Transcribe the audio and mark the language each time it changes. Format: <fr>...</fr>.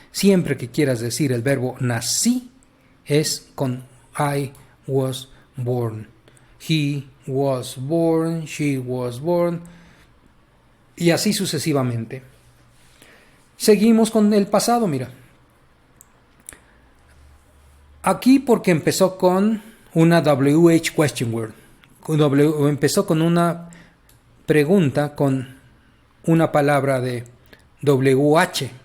<es>Siempre que quieras decir el verbo nací, es con</es> <en>I was born. He was born, she was born,</en> <es>y así sucesivamente. Seguimos con el pasado, mira. Aquí porque empezó con una WH question word. Empezó con una pregunta con una palabra de WH.</es>